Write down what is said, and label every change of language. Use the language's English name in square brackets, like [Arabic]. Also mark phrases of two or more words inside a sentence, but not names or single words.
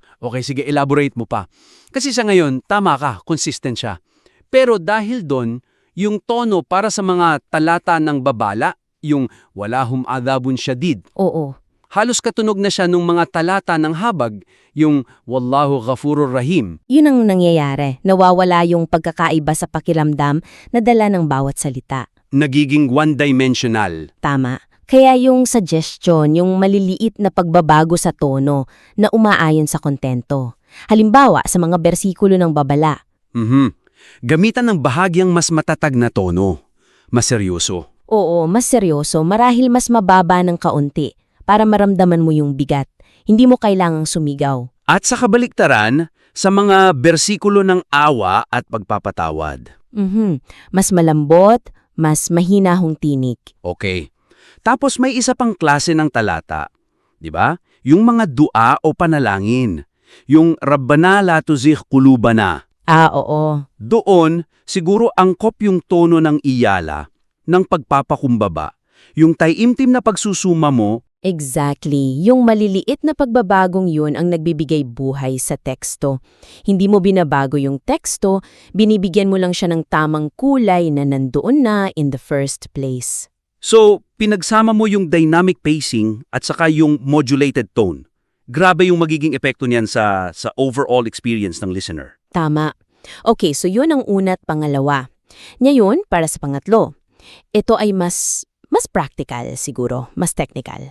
[Filipino] Okay, sige, elaborate mo pa. Kasi sa ngayon, tama ka, consistent siya. Pero dahil doon, yung tono para sa mga talata ng babala, yung [Arabic] ولهم عذاب شديد. [Filipino] Oo. Halos katunog na siya nung mga talata ng habag, yung [Arabic] والله غفور رحيم. [Filipino] Yun ang nangyayari. Nawawala yung pagkakaiba sa pakiramdam na dala ng bawat salita. Nagiging one-dimensional. Tama. Kaya yung suggestion, yung maliliit na pagbabago sa tono na umaayon sa kontento. Halimbawa, sa mga bersikulo ng babala. Gamitan ng bahagyang mas matatag na tono. Mas seryoso. Oo, mas seryoso, marahil mas mababa ng kaunti para maramdaman mo yung bigat. Hindi mo kailangang sumigaw. At sa kabaliktaran, sa mga bersikulo ng awa at pagpapatawad. Mas malambot, mas mahinahong tinig. Okay. Tapos may isa pang klase ng talata. Di ba? Yung mga dua o panalangin. Yung [Arabic] ربنا لا تزغ قلوبنا. [Filipino] Oo. Doon, siguro angkop yung tono ng iyala, ng pagpapakumbaba. Yung taimtim na pagsusuma mo. Exactly. Yung maliliit na pagbabagong yun ang nagbibigay buhay sa teksto. Hindi mo binabago yung teksto, binibigyan mo lang siya ng tamang kulay na nandoon na [English] in the first place. [Filipino] So, pinagsama mo yung [English] dynamic pacing [Filipino] at saka yung [English] modulated tone. [Filipino] Grabe yung magiging epekto niyan sa [English] overall experience [Filipino] ng listener. Tama. Okay, so yun ang una at pangalawa. Ngayon, para sa pangatlo. Ito ay mas practical siguro, mas technical.